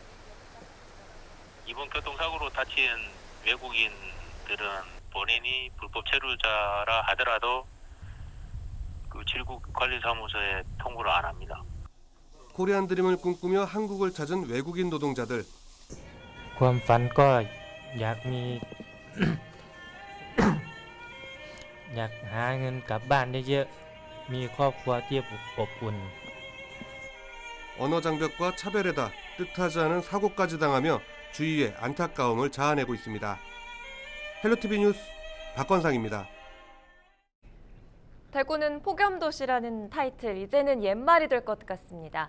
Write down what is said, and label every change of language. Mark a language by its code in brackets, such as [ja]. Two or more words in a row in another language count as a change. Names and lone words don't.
[ko] 이번 교통사고로 다친 외국인들은 본인이 불법 체류자라 하더라도 질국관리사무소에 통보를 안 합니다. 코리안 드림을 꿈꾸며 한국을 찾은 외국인 노동자들. [th] ความฝันก็อยากมี อยากหาเงินกลับบ้านเยอะๆมีครอบครัวที่อบอุ่น [ko] 언어 장벽과 차별에다 뜻하지 않은 사고까지 당하며 주위의 안타까움을 자아내고 있습니다. 헬로티비 뉴스 박건상입니다. 대구는 폭염도시라는 타이틀, 이제는 옛말이 될 것 같습니다.